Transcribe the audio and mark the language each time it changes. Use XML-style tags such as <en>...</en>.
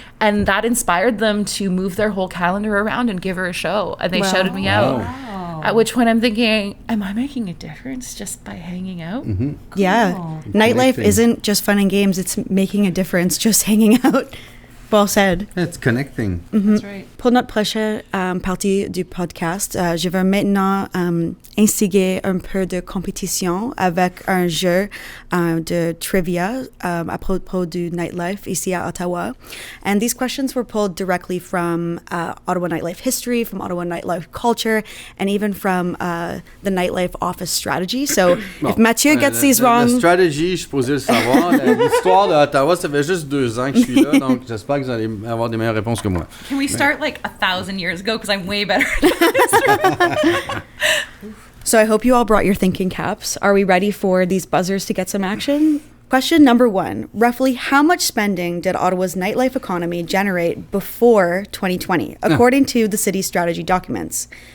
<en>And that inspired them to move their whole calendar around and give her a show. And they shouted me out. Wow. At which point I'm thinking, am I making a difference just by hanging out? Mm-hmm. Cool. Yeah. Nightlife isn't just fun and games. It's making a difference just hanging out. Well said. It's connecting. Mm-hmm. That's right.</en> <fr>Pour notre prochaine partie du podcast, je vais maintenant instiguer un peu de compétition avec un jeu de trivia à propos du nightlife ici à Ottawa.</fr> <en>And these questions were pulled directly from Ottawa nightlife history, from Ottawa nightlife culture, and even from the nightlife office strategy. So if Mathieu gets these wrong...</en> <fr>La stratégie, je suis posé le savoir. L'histoire d'Ottawa, ça fait juste 2 ans que je suis là, donc j'espère que vous allez avoir des meilleures réponses que moi.</fr> <en>Can we start like 1,000 years ago? Because I'm way better at this. So I hope you all brought your thinking caps. Are we ready for these buzzers to get some action? Question number 1. Roughly how much spending did Ottawa's nightlife economy generate before 2020, according to the city's strategy documents?</en>